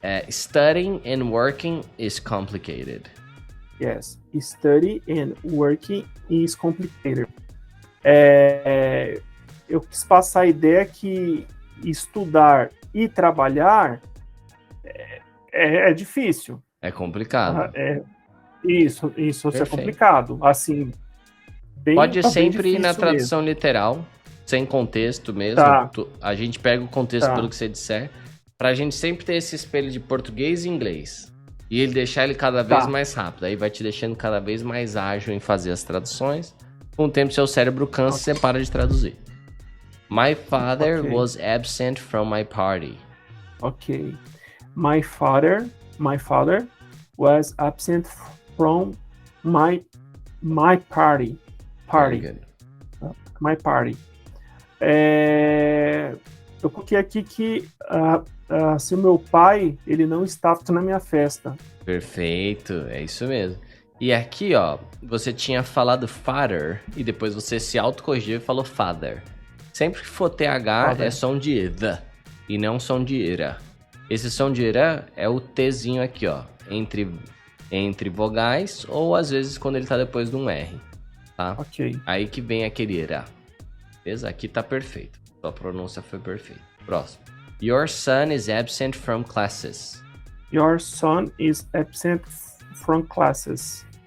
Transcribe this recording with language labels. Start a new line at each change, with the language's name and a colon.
English: Studying and working is complicated. Yes. Study and working is complicated.
Portuguese: Eu quis passar a ideia que estudar e trabalhar é difícil. É complicado. Isso é complicado. Assim, pode sempre ir na tradução literal, sem contexto mesmo. A gente pega o contexto pelo que você disser, pra gente sempre ter esse espelho de português e inglês. E ele deixar ele cada vez mais rápido. Aí vai te deixando cada vez mais ágil em fazer as traduções. Com o tempo, seu cérebro cansa e você para de traduzir.
English: My father was absent from my party. Ok. My father was absent from my party. My party.
Portuguese: Eu coloquei aqui que se meu pai, ele não estava na minha festa. Perfeito, é isso mesmo. E aqui, ó, você tinha falado father e depois você se autocorrigiu e falou father. Sempre que for TH é som de the. e não som de ira. Esse som de ira é o Tzinho aqui, ó, entre vogais ou às vezes quando ele tá depois de um R, tá? Ok. Aí que vem aquele ira. Beleza? Aqui tá perfeito. Sua pronúncia foi perfeita. Próximo.
English: Your son is absent from classes. Your son is absent from classes.